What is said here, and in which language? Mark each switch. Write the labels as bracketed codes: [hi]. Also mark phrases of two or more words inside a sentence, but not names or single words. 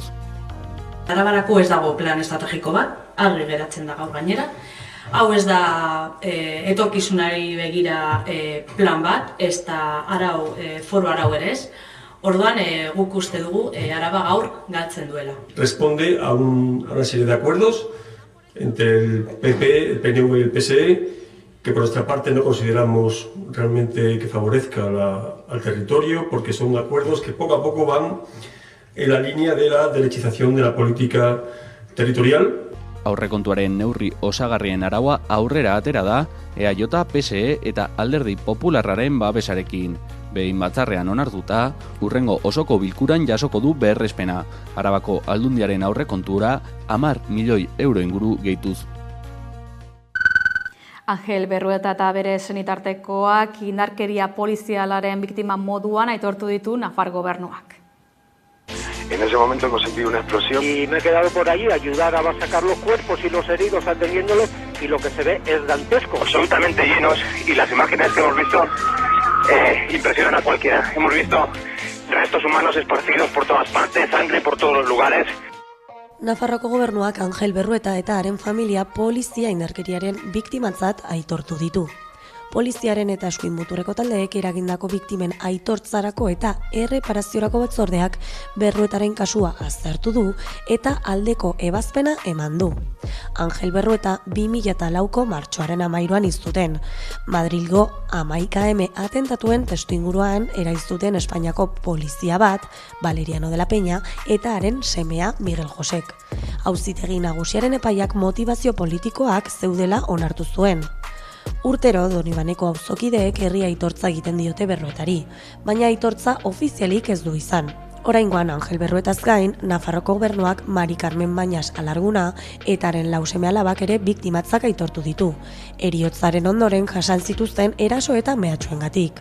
[eu] Arabarako ez dago plan estrategiko bat, argi geratzen da gaur gainera. Hau ez da etorkizunari begira plan bat, ez da foru arau ere ez. Orduan guk uste dugu Araba gaur galtzen duela. [es] Responde a una serie de acuerdos entre el PP, el PNV y el PSE, que por nuestra parte no consideramos realmente que favorezca al territorio, porque son acuerdos que poco a poco van en la línea de la derechización de la política territorial. [eu] Aurrekontuaren neurri osagarrien araua aurrera atera da, EAJ, PSE eta Alderdi Popularraren babesarekin. Behin batzarrean onartuta, hurrengo osoko bilkuran jasoko du berrespena. Arabako Aldundiaren aurrekontura 10 milioi euro inguru gehituz. Angel Berrueta eta bere senitartekoak indarkeria polizialaren biktima moduan aitortu ditu Nafar gobernuak. [es] En ese momento hemos sentido una explosión. Y me he quedado por allí a ayudar a sacar los cuerpos y los heridos atendiéndolos y lo que se ve es dantesco. Absolutamente llenos y las imágenes que hemos visto impresionan a cualquiera. Hemos visto restos humanos esparcidos por todas partes, sangre por todos los lugares. [eu] Nafarroko gobernuak Angel Berrueta eta haren familia polizia indarkeriaren biktimatzat aitortu ditu. Poliziaren eta eskuin muturreko taldeek eragindako biktimen aitortzarako eta erreparaziorako batzordeak Berruetaren kasua aztertu du eta aldeko ebazpena eman du. Angel Berrueta 2004ko martxoaren 13an hiztuten. Madrilgo 11M atentatuen testuinguruan eraiztuten Espainiako polizia bat, Valeriano de la Peña, eta haren semea Miguel Josek. Auzitegi nagusiaren epaiak motivazio politikoak zeudela onartu zuen. Urtero Donibaneko auzokideek herri aitortza egiten diote Berruetari, baina aitortza ofizialik ez du izan. Oraingoan Angel Berruetaz gain, Nafarroko gobernuak Mari Carmen Bañas Alarguna eta haren 4 seme-alabak ere biktimatzak aitortu ditu, heriotzaren ondoren jasan zituzten eraso eta mehatxuengatik.